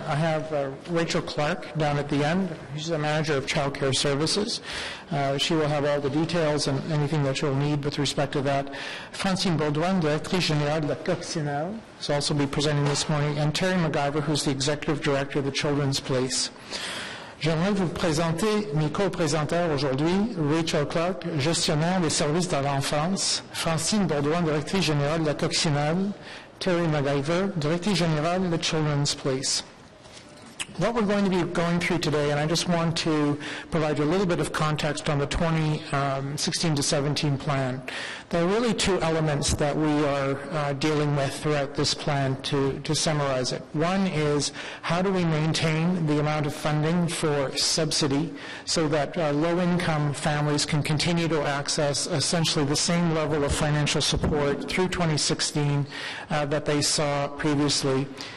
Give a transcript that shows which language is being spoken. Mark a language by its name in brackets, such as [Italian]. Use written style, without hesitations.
[English] I have Rachel Clark down at the end. She's the manager of Child Care Services. She will have all the details and anything that you'll need with respect to that. Francine Baudouin, [French] Directrice Générale de la Coccinelle, [English] will also be presenting this morning, and Terry McGyver, who's the Executive Director of the Children's Place. [French] J'aimerais vous présenter mes co-présenteurs aujourd'hui, Rachel Clark, gestionnaire des services de l'enfance, Francine Baudouin, directrice générale de la Coccinelle, Terry McGyver, directrice générale de Children's Place. [English] What we're going to be going through today, and I just want to provide you a little bit of context on the 2016 to 17 plan. There are really two elements that we are dealing with throughout this plan to summarize it. One is how do we maintain the amount of funding for subsidy so that low-income families can continue to access essentially the same level of financial support through 2016 that they saw previously.